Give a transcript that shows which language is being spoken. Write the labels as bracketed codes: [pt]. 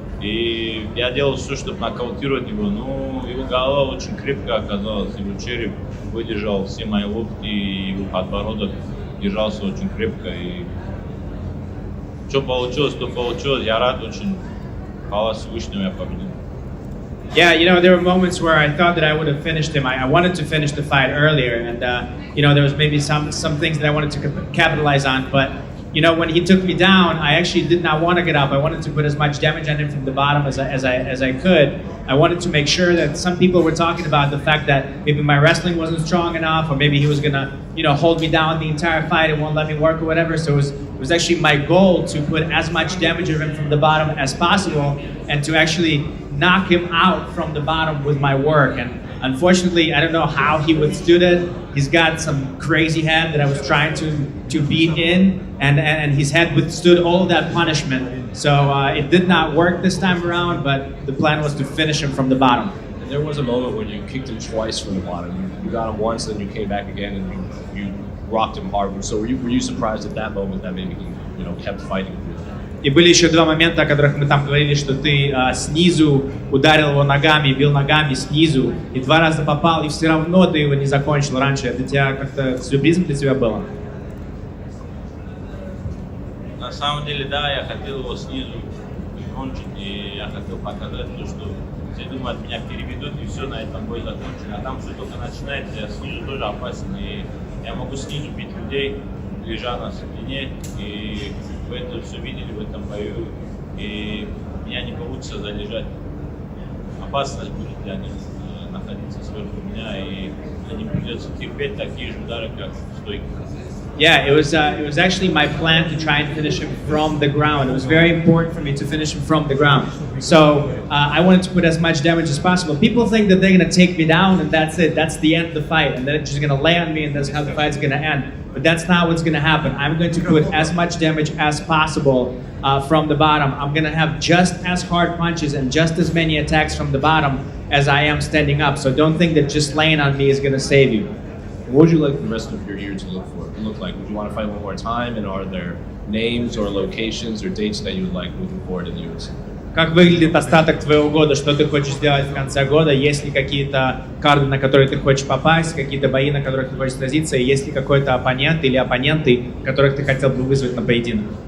[ru] И я делал все, чтобы нокаутировать его, но его голова очень крепкая оказалась, его череп выдержал все мои локти, и его подбородок держался очень крепко. И что получилось, то получилось. Я рад очень. Хвала Всевышнему, я победил. [en] Yeah, there were moments where I thought that I would have finished him. I wanted to finish the fight earlier, and there was maybe some things that I wanted to capitalize on. But when he took me down, I actually did not want to get up. I wanted to put as much damage on him from the bottom as I could. I wanted to make sure that some people were talking about the fact that maybe my wrestling wasn't strong enough, or maybe he was gonna hold me down the entire fight and won't let me work or whatever. So it was actually my goal to put as much damage on him from the bottom as possible, and to actually knock him out from the bottom with my work. And unfortunately, I don't know how he withstood it. He's got some crazy head that I was trying to beat in, and his head withstood all of that punishment. So it did not work this time around, but the plan was to finish him from the bottom. And there was a moment when you kicked him twice from the bottom. You got him once, then you came back again, and you rocked him hard. So were you surprised at that moment that maybe he kept fighting? [ru] И были еще два момента, о которых мы там говорили, что ты снизу ударил его ногами, бил ногами снизу, и два раза попал, и все равно ты его не закончил раньше. Это тебя как-то сюрпризом для тебя было? На самом деле, да, я хотел его снизу закончить, и я хотел показать то, что Все думают, меня переведут и все, на этом бой закончен. А там все только начинается, я снизу тоже опасен. И я могу снизу бить людей, лежа на спине. И вы это все видели в этом бою. И меня не получится залежать. Опасность будет для них находиться сверху меня. И мне придется терпеть такие же удары, как в стойке. [en] Yeah, it was actually my plan to try and finish him from the ground. It was very important for me to finish him from the ground. So I wanted to put as much damage as possible. People think that they're going to take me down and that's it. That's the end of the fight. And they're just going to lay on me and that's how the fight's going to end. But that's not what's going to happen. I'm going to put as much damage as possible from the bottom. I'm going to have just as hard punches and just as many attacks from the bottom as I am standing up. So don't think that just laying on me is going to save you. What would you like the rest of your year to look like? Would you want to fight one more time? And are there names or locations or dates that you would like moving forward in the UFC? [ru] Как выглядит остаток твоего года? Что ты хочешь сделать в конце года? Есть ли какие-то карды, на которые ты хочешь попасть? Какие-то бои, на которых ты хочешь сразиться? И есть ли какой-то оппонент или оппоненты, которых ты хотел бы вызвать на поединок?